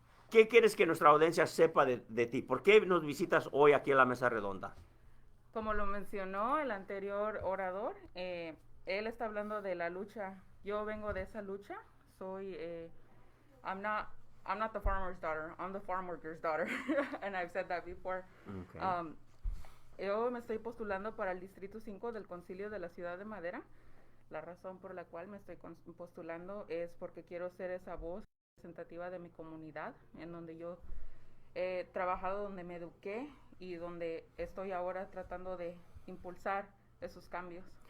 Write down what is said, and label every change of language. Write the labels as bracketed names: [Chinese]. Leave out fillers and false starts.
[Spanish] ¿Qué quieres que nuestra audiencia sepa de ti? ¿Por qué nos visitas hoy aquí en la Mesa Redonda? Como lo mencionó el anterior orador, él está hablando de la lucha. Yo vengo de esa lucha. [English] I'm not the farmer's daughter. I'm the farm worker's daughter. And I've said that before. Okay. [Spanish] Yo me estoy postulando para el Distrito 5 del Concilio de la Ciudad de Madera. La razón por la cual me estoy postulando es porque quiero ser esa voz representativa de mi comunidad, en donde yo he trabajado, donde me eduqué y donde estoy ahora tratando de impulsar esos cambios.